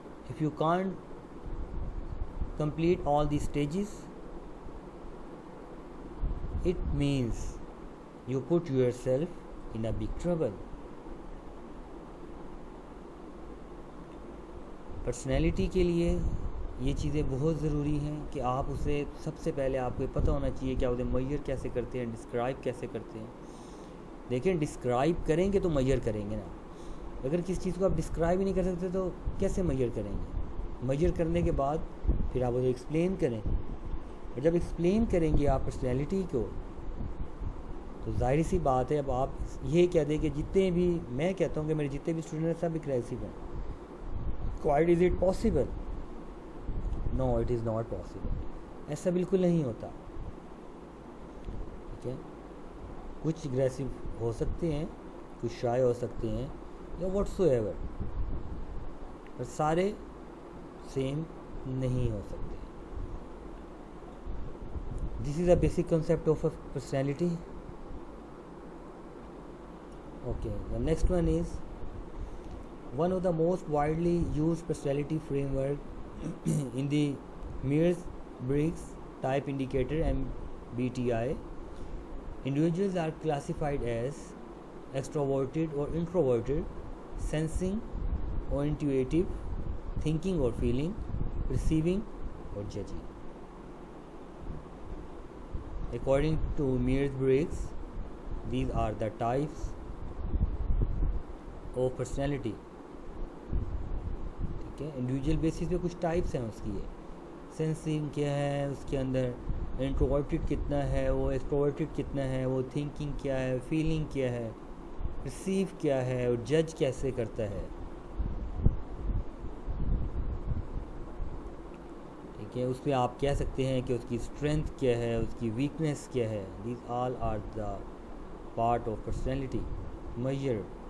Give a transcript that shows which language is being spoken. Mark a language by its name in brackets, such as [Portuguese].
[English] If you can't complete all these stages, it means you put yourself in a big trouble. [Urdu] Personality کے لیے یہ چیزیں بہت ضروری ہیں کہ آپ اسے سب سے پہلے آپ کو پتہ ہونا چاہیے کہ آپ اسے میئر کیسے کرتے ہیں، ڈسکرائب کیسے کرتے ہیں. دیکھیں ڈسکرائب کریں گے تو میئر کریں گے نا. اگر کسی چیز کو آپ ڈسکرائب ہی نہیں کر سکتے تو کیسے میئر کریں گے؟ میئر کرنے کے بعد پھر آپ اسے ایکسپلین کریں. اور جب ایکسپلین کریں گے آپ پرسنالٹی کو تو ظاہر سی بات ہے اب آپ یہ کہہ دیں کہ جتنے بھی میں کہتا ہوں کہ میرے جتنے بھی اسٹوڈنٹ ہیں سب اگریسو ہیں. [English] Quite is it possible? No it is not possible. [Urdu] ایسا بالکل نہیں ہوتا. ٹھیک ہے, کچھ اگریسو ہو سکتے ہیں, کچھ شائع ہو سکتے ہیں یا [English] whatsoever, [Urdu] پر سارے سیم نہیں ہو سکتے. [English] This is a basic concept of a personality. Okay, the next one is one of the most widely used personality framework in the Myers-Briggs Type Indicator MBTI. Individuals are classified as extroverted or introverted, sensing or intuitive, thinking or feeling, perceiving or judging. According to Myers-Briggs, these are the types of personality. [Urdu] ٹھیک ہے, individual basis پہ کچھ types ہیں اس کی. Sensing کیا ہے, اس کے اندر انٹروورٹڈ کتنا ہے, وہ ایکسٹروورٹڈ کتنا ہے, وہ تھنکنگ کیا ہے, فیلنگ کیا ہے, پرسیو کیا ہے, اور جج کیسے کرتا ہے. ٹھیک ہے, اس پہ آپ کہہ سکتے ہیں کہ اس کی اسٹرینتھ کیا ہے, اس کی ویکنیس کیا ہے. [English] These all are the part of personality major.